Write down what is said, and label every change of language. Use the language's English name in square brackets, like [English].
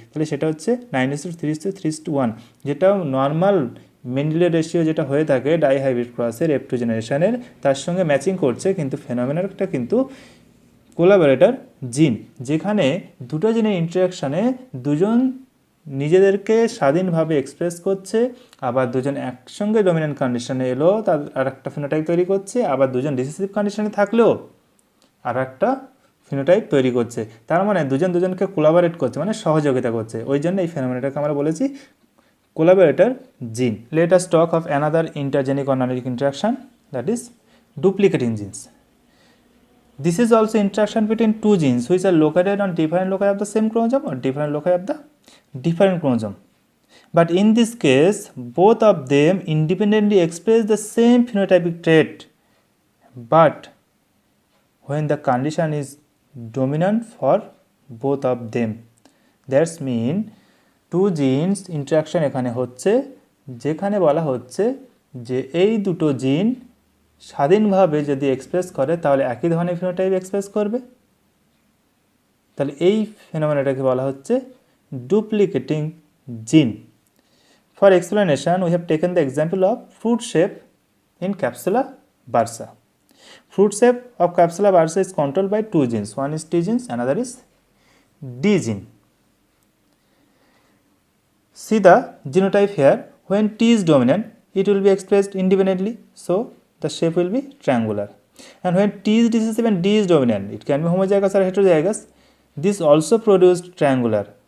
[Bangla] তাহলে সেটা হচ্ছে 9:3:3:1, যেটা নর্মাল মেন্ডেলিয়ান রেশিও যেটা হয়ে থাকে ডাইহাইব্রিড ক্রসের F2 জেনারেশনের তার সঙ্গে ম্যাচিং করছে, কিন্তু ফেনোমেনাটা কিন্তু কোলাবোরেটর জিন, যেখানে দুটো জিনের ইন্টারাকশানে দুজন নিজেদেরকে স্বাধীনভাবে এক্সপ্রেস করছে, আবার দুজন একসঙ্গে ডমিনেন্ট কন্ডিশনে এলো তার আর একটা ফিনোটাইপ তৈরি করছে, আবার দুজন রিসেসিভ কন্ডিশনে থাকলেও আর একটা ফিনোটাইপ তৈরি করছে। তার মানে দুজন দুজনকে কোলাবোরেট করছে, মানে সহযোগিতা করছে, ওই জন্য এই ফেনোমেনাটাকে আমরা বলেছি কোলাবোরেটর জিন। [English] Let us talk of another intergenic or ননিক interaction, that is duplicating genes. This is also interaction between two genes which are located on different loci of the same chromosome or different loci of the different chromosome. But in this case, both of them independently express the same phenotypic trait. But when the condition is dominant for both of them, that's mean two genes interaction [Bangla] এখানে হচ্ছে, যেখানে বলা হচ্ছে যে এই দুটো জিন স্বাধীনভাবে যদি এক্সপ্রেস করে তাহলে একই ধরনের ফিনোটাইপ এক্সপ্রেস করবে, তাহলে এই ফেনোমেনাটাকে বলা হচ্ছে ডুপ্লিকেটিং জিন। [English] For explanation we have taken the example of fruit shape in Capsula bursa. Fruit shape of Capsula bursa is controlled by two genes, one is T genes, another is D gene. See the genotype here, when T is dominant it will be expressed independently, so the shape will be triangular, and when T is recessive and D is dominant it can be homozygous or heterozygous, this also produced triangular.